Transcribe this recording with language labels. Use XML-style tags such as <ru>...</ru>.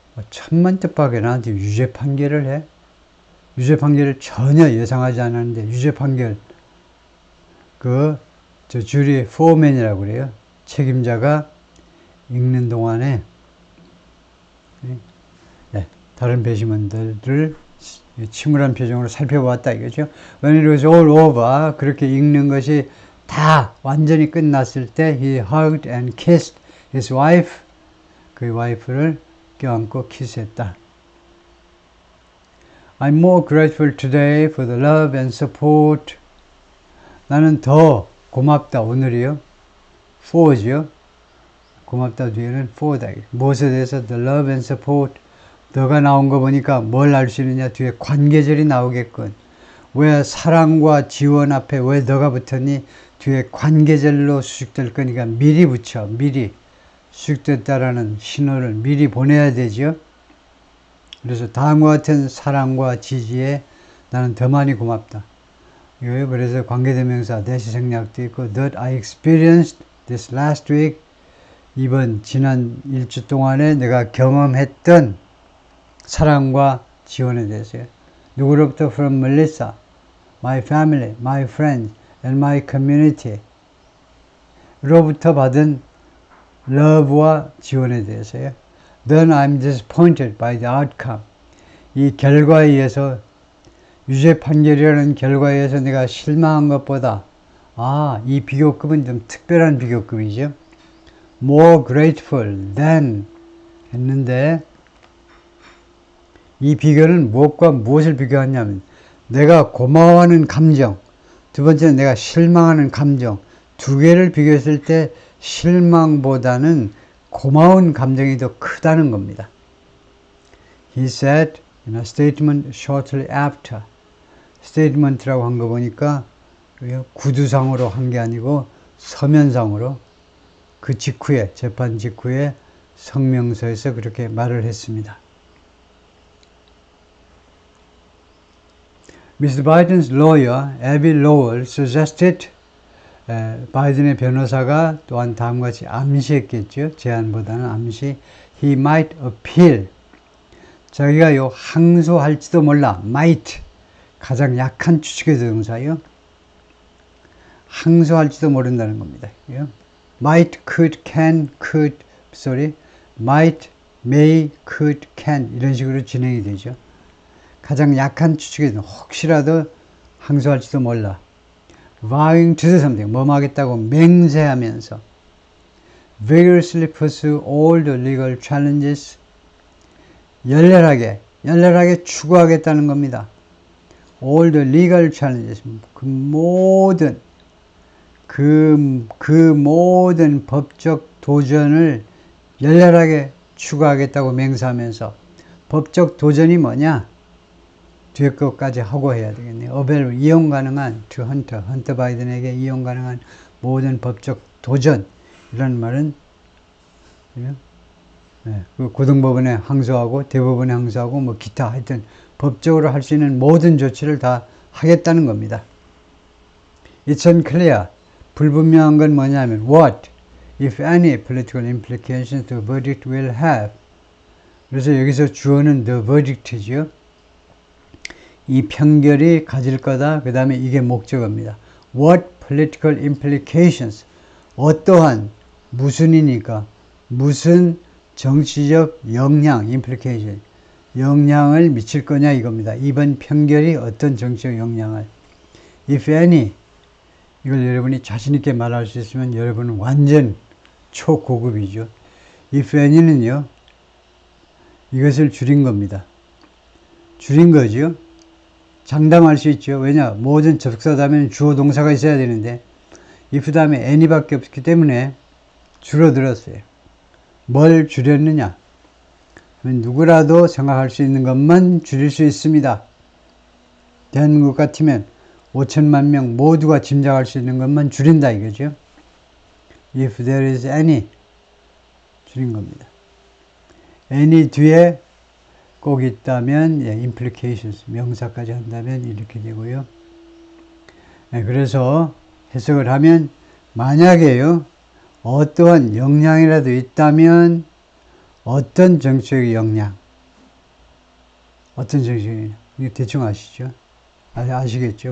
<ko>천만뜻밖에 나한테 유죄 판결을 해? 유죄 판결을 전혀 예상하지 않았는데 유죄 판결, 저 주리 포맨이라고 그래요. 책임자가 읽는 동안에 다른 배심원들을 침울한 표정으로 살펴보았다 이거죠.</ko> <en>When it was all over,</en> <ko>그렇게 읽는 것이 다 완전히 끝났을 때</ko> <en>he hugged and kissed his wife.</en> <ko>그 와이프를 껴안고 키스했다.</ko> <en>I'm more grateful today for the love and support.</en> <ko>나는 더 고맙다 오늘이요. for죠. 고맙다 뒤에는 for다. 무엇에 대해서</ko> <en>the love and support.</en> <ko>너가 나온 거 보니까 뭘 알 수 있느냐. 뒤에 관계절이 나오겠군. 왜 사랑과 지원 앞에 왜 너가 붙었니? 뒤에 관계절로 수식될 거니까 미리 붙여. 미리 수식됐다라는 신호를 미리 보내야 되죠. 그래서 다음과 같은 사랑과 지지에 나는 더 많이 고맙다. 이거요. 그래서 관계대명사 대시 생략도 있고</ko> <en>that I experienced this last week.</en> <ko>이번 지난 일주 동안에 내가 경험했던 사랑과 지원에 대해서요. 누구로부터?</ko> <en>From Melissa, my family, my friends, and my community.</en> <ko>로부터 받은 love와 지원에 대해서요.</ko> <en>Then I'm disappointed by the outcome.</en> <ko>이 결과에 의해서, 유죄 판결이라는 결과에 의해서 내가 실망한 것보다, 이 비교급은 좀 특별한 비교급이죠. More grateful than 했는데, 이 비교는 무엇과 무엇을 비교하냐면, 내가 고마워하는 감정, 두 번째는 내가 실망하는 감정, 두 개를 비교했을 때 실망보다는 고마운 감정이 더 크다는 겁니다.</ko> <en>He said in a statement shortly after.</en> <ko>statement라고 한 거 보니까 구두상으로 한 게 아니고 서면상으로 그 직후에, 재판 직후에 성명서에서 그렇게 말을 했습니다.</ko> <en>Mr. Biden's lawyer, Abby Lowell, suggested</en> <ko>바이든의 변호사가 또한 다음과 같이 암시했겠죠. 제안보다는 암시.</ko> <en>He might appeal.</en> <ko>자기가 항소할지도 몰라.</ko> <en>might.</en> <ko>가장 약한 추측의 대동사요. 항소할지도 모른다는 겁니다.</ko> <en>might, could, can, could, might, may, could, can</en> <ko>이런 식으로 진행이 되죠. 가장 약한 추측의 혹시라도 항소할지도 몰라.</ko> <en>vowing to do something,</en> <ko>뭐뭐 하겠다고 맹세하면서</ko> <en>vigorously pursue all the legal challenges,</en> <ko>열렬하게 추구하겠다는 겁니다.</ko> <en>all the legal challenges,</en> <ko>그 모든 법적 도전을 열렬하게 추구하겠다고 맹세하면서, 법적 도전이 뭐냐? 뒤에 것까지 하고 해야 되겠네요. available, 이용 가능한, to 헌터 바이든에게 이용 가능한 모든 법적 도전, 이런 말은 그 고등법원에 항소하고 대법원에 항소하고 뭐 기타 하여튼 법적으로 할 수 있는 모든 조치를 다 하겠다는 겁니다.</ko> <en>It's unclear.</en> <ko>불분명한 건 뭐냐면</ko> <en>what, if any, political implications the verdict will have.</en> <ko>그래서 여기서 주어는 the verdict죠. 이 판결이 가질 거다. 그 다음에 이게 목적어입니다.</ko> <en>What political implications?</en> <ko>어떠한, 무슨이니까, 무슨 정치적 영향, implication, 영향을 미칠 거냐 이겁니다. 이번 판결이 어떤 정치적 영향을. If any, 이걸 여러분이 자신있게 말할 수 있으면 여러분은 완전 초고급이죠. If any는요, 이것을 줄인 겁니다. 줄인 거죠. 장담할 수 있죠. 왜냐? 모든 접속사 다음에는 주어 동사가 있어야 되는데 if 다음에 any밖에 없기 때문에 줄어들었어요. 뭘 줄였느냐? 누구라도 생각할 수 있는 것만 줄일 수 있습니다. 대한민국 같으면 5천만 명 모두가 짐작할 수 있는 것만 줄인다 이거죠.</ko> <en>If there is any,</en> <ko>줄인 겁니다. any 뒤에 꼭 있다면 implications, 명사까지 한다면 이렇게 되고요. 그래서 해석을 하면 만약에요, 어떠한 영향이라도 있다면 어떤 정치적 영향, 어떤 정치적 영향, 이거 대충 아시죠? 아시겠죠?</ko>